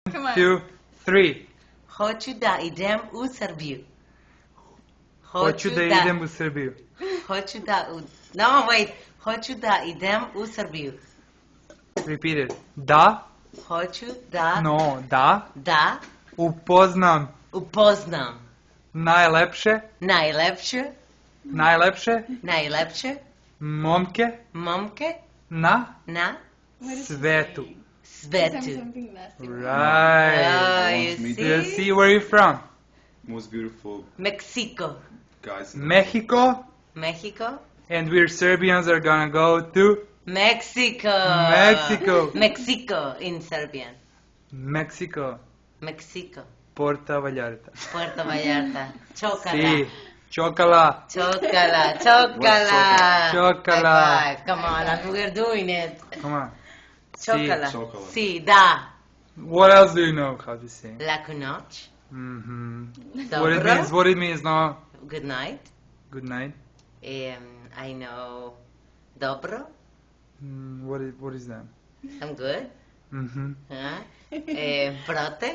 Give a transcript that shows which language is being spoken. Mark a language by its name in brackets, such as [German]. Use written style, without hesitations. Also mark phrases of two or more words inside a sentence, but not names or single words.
[English] Come on. 2, 3. [Serbian] Hoću da idem u Srbiju. Hoću da idem u Srbiju. Hoću da... [English] No, wait. [Serbian] Hoću da idem u Srbiju. [English] Repeat it. [Serbian] Da, Hoću da... no, da, Da upoznam upoznam najlepše, najlepše momke momke na na svetu. [English] Tell me [Serbian] svetu. [English] something nasty. Right. You You see? see where you're from? Most beautiful Mexico. guys in the Mexico, Mexico? and we're Serbians are gonna go to Mexico. Mexico. Mexico in Serbian. Mexico, Mexico. Porta Vallarta. Puerto Vallarta. [Spanish] Chocala. Si, chocala. Chocala. Chocala. Chocala. [English] High five. Come on, we're doing it. Come on. [Spanish] Chocala. Chocala. Si, da. [English] What else do you know how to say? [Serbian] Laku noć. [English] Mm-hmm. What it means, no? Good night. Good night. I know dobro. What is that? I'm good. Mm-hmm. [Serbian] Brate.